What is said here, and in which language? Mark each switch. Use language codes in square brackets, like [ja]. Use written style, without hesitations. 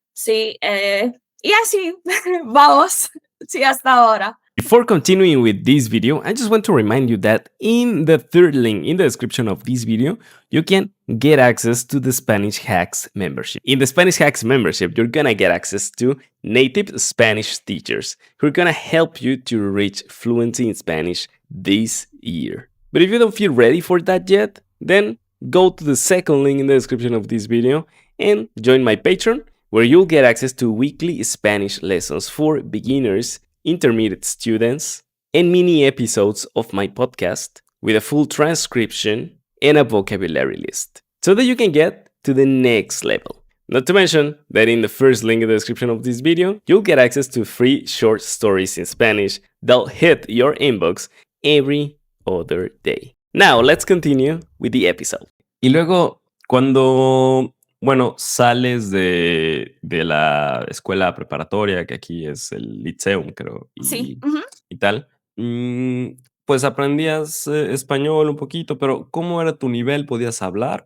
[es] Sí, y así vamos, sí, hasta ahora. [en] Before continuing with this video, I just want to remind you that in the third link in the description of this video, you can get access to the Spanish Hacks membership. In the Spanish Hacks membership, you're gonna get access to native Spanish teachers who are gonna help you to reach fluency in Spanish this year. But if you don't feel ready for that yet, then go to the second link in the description of this video and join my Patreon, where you'll get access to weekly Spanish lessons for beginners, intermediate students, and mini episodes of my podcast with a full transcription and a vocabulary list, so that you can get to the next level. Not to mention that in the first link in the description of this video, you'll get access to free short stories in Spanish that'll hit your inbox every other day. Now, let's continue with the episode. [es] Y luego, cuando sales de la escuela preparatoria, que aquí es el Liceum, creo, Sí. y tal, pues aprendías español un poquito, pero ¿cómo era tu nivel? ¿Podías hablar?